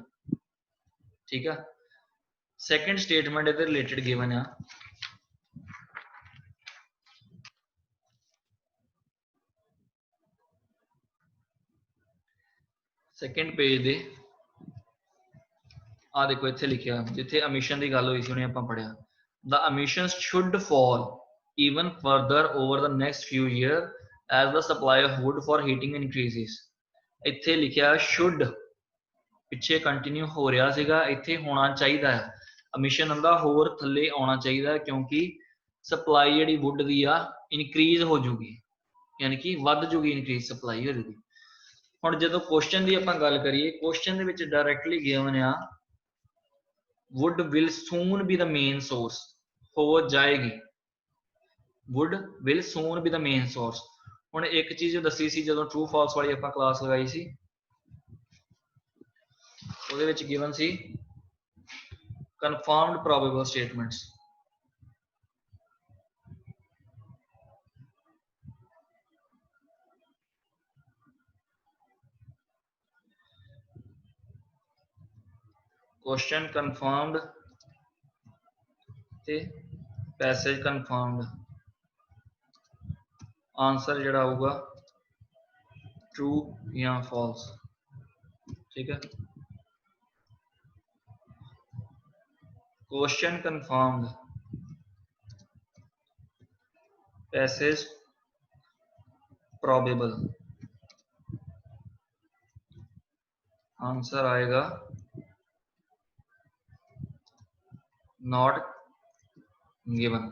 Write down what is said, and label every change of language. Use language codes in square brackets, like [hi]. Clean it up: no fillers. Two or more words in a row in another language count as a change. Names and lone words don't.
[pa] ਠੀਕ ਆ, [en] second statement [pa] ਇਹਦੇ [en] related given [pa] ਆ [en] second page [pa] ਦੇ ਆ ਦੇਖੋ ਇੱਥੇ ਲਿਖਿਆ ਜਿੱਥੇ emission ਦੀ ਗੱਲ ਹੋਈ ਸੀ ਉਹਨੇ ਆਪਾਂ ਪੜਿਆ [en] the emissions should fall even further over the next few years as the supply of wood for heating increases। [pa] ਇੱਥੇ ਲਿਖਿਆ should, ਪਿੱਛੇ ਕੰਟੀਨਿਊ ਹੋ ਰਿਹਾ ਸੀਗਾ, ਇੱਥੇ ਹੋਣਾ ਚਾਹੀਦਾ ਹੈ emission ਹੁੰਦਾ ਹੋਰ ਥੱਲੇ ਆਉਣਾ ਚਾਹੀਦਾ ਕਿਉਂਕਿ ਸਪਲਾਈ ਜਿਹੜੀ ਵੁੱਡ ਦੀ ਆ ਇਨਕਰੀਜ਼ ਹੋ ਜੂਗੀ ਯਾਨੀ ਕਿ ਵੱਧ ਜੂਗੀ, [en] increase supply [pa] ਹੋ ਜੂਗੀ। ਹੁਣ ਜਦੋਂ ਕੁਐਸਚਨ ਦੀ ਆਪਾਂ ਗੱਲ ਕਰੀਏ ਕੁਐਸਚਨ ਦੇ ਵਿੱਚ [en] directly given [pa] ਆ [en] wood will soon be the main source, [pa] ਹੋ ਜਾਏਗੀ [en] wood will soon be the main source। [pa] ਹੁਣ ਇੱਕ ਚੀਜ਼ ਦੱਸੀ ਸੀ ਜਦੋਂ [en] true false [pa] ਵਾਲੀ ਆਪਾਂ ਕਲਾਸ ਲਗਾਈ ਸੀ ਉਹਦੇ ਵਿੱਚ ਗਿਵਨ ਸੀ [en] confirmed probable statements। question confirmed ਤੇ passage confirmed, आंसर [pa] ਜਿਹੜਾ ਆਊਗਾ [en] true ਜਾਂ false। [hi] ठीक है, [en] question confirmed passage probable, आंसर आएगा not given.